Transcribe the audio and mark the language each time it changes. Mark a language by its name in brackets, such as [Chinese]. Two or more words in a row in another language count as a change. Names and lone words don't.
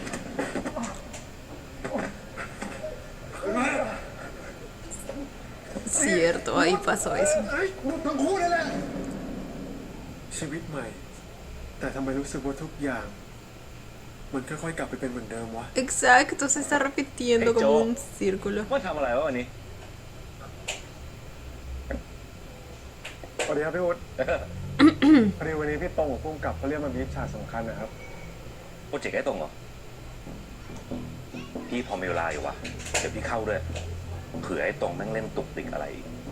[Spanish] Cierto, ahí pasó eso. [Thai] ทั้งคู่นั่นแหละชีวิตใหม่ แต่ทำไมรู้สึกว่าทุกอย่าง มันค่อยๆกลับไปเป็นเหมือนเดิมวะ [Spanish] Exacto, se está repitiendo Hey, como Joe. un círculo. [Thai] ว่าทำอะไรวะวันนี้ สวัสดีครับพี่อุ๊ด พอดีวันนี้พี่ตรงกับพุ่มกับเขาเรียกมาบีบฉากสำคัญนะครับ โปรเจกต์ไอ้ตรงเหรอ พี่พอมีเวลาอยู่วะเดี๋ยวพี่เข้าด้วย เผื่อไอ้ตรงแม่งเล่นตุกติกอะไรอีก